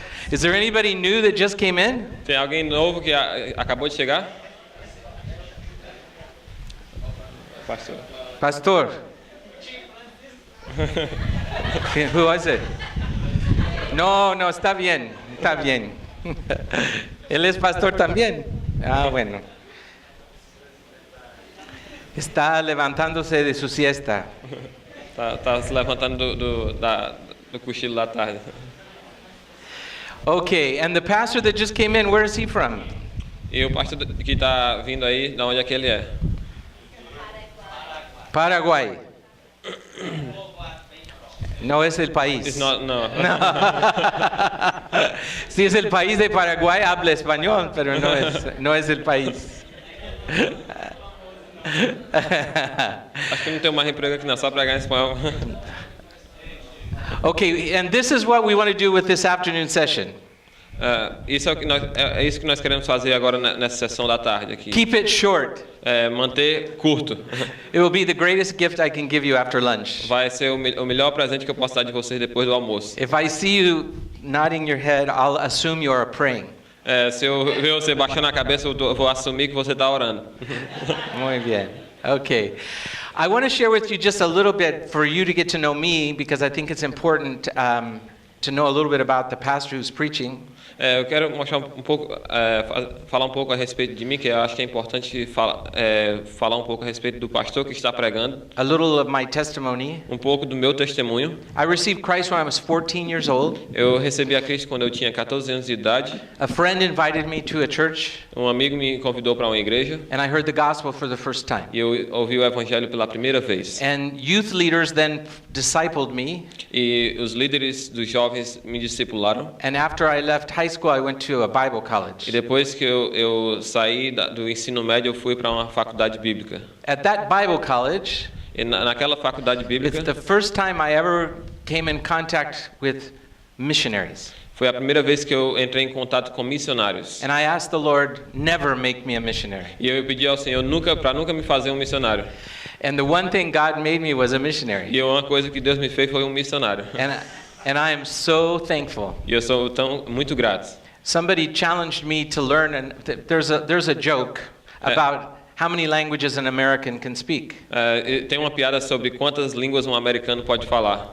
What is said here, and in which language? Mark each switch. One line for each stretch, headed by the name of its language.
English: Is there anybody new that just came in?
Portuguese: Tem alguém novo que acabou de chegar? Pastor. Pastor.
English: Who was it?
Spanish: No, está bien. Está bien. Él es pastor también. Ah, bueno. Está levantándose de su siesta.
Portuguese: Tá se levantando do cochilo da tarde.
English: Okay, and the pastor that just came in, where is he from?
Portuguese: E o pastor que está vindo aí, de onde é que ele é?
Spanish: Paraguay. No es el país. No. Si es el país de Paraguay, habla español, pero no es el país.
Portuguese: Acho que não tem mais emprego aqui não, só pregar em espanhol.
English: Okay, and this is what we want to do with this afternoon session.
Portuguese: Isso é isso que nós queremos fazer agora nessa sessão da tarde aqui.
English: Keep it short.
Portuguese: Manter curto.
English: It will be the greatest gift I can give you after lunch.
Portuguese: Vai ser o melhor presente que eu posso dar de vocês depois do almoço.
English: If I see you nodding your head, I'll assume you are praying.
Portuguese: Se eu ver você baixando a cabeça, eu vou assumir que você está orando.
Spanish: Muy bien. Okay.
English: I want to share with you just a little bit for you to get to know me, because I think it's important to know a little bit about the pastor who's preaching.
Portuguese: Eu quero mostrar um pouco, falar um pouco a respeito de mim, que eu acho que é importante falar um pouco a respeito do pastor que está pregando.
English: A little of my testimony.
Portuguese: Um pouco do meu testemunho.
English: I received Christ when I was 14 years old.
Portuguese: Eu recebi a Cristo quando eu tinha 14 anos de idade.
English: A friend invited me to a church.
Portuguese: Um amigo me convidou para uma igreja.
English: And I heard the gospel for the first time.
Portuguese: E eu ouvi o evangelho pela primeira vez.
English: And youth leaders then discipled me.
Portuguese: E os líderes dos jovens me discipularam.
English: And after I left high school, I went to a Bible college.
Portuguese: E depois que eu saí do ensino médio, eu fui para uma faculdade bíblica.
English: At that Bible college,
Portuguese: e naquela faculdade bíblica,
English: it's the first time I ever came in contact with missionaries.
Portuguese: Foi a primeira vez que eu entrei em contato com missionários.
English: And I asked the Lord, never make me a missionary.
Portuguese: E eu pedi ao Senhor para nunca me fazer um missionário.
English: And the one thing God made me was a missionary.
Portuguese: E uma coisa que Deus me fez foi um missionário.
English: And I am so thankful.
Portuguese: E eu sou muito grato.
English: Somebody challenged me to learn, and there's a joke about how many languages an American can speak.
Portuguese: Tem uma piada sobre quantas línguas um americano pode falar.